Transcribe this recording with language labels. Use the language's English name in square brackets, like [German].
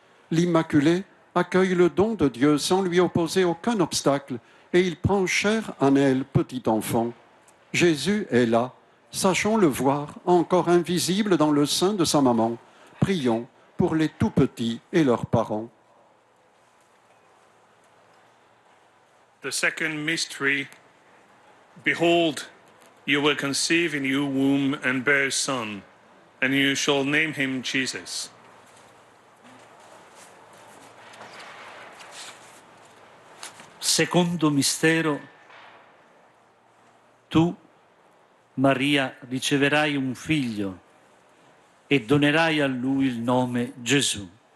[French] L'Immaculée accueille le don de Dieu sans lui opposer aucun obstacle et il prend chair en elle, petit enfant. Jésus est là. Sachons le voir, encore invisible dans le sein de sa maman. Prions pour les tout-petits et leurs parents. [English] The second mystery, behold, you will conceive in your womb and bear a son, and you shall name him Jesus. [Italian] Secondo mistero, tu, Maria, riceverai un figlio e donerai a lui il nome Gesù.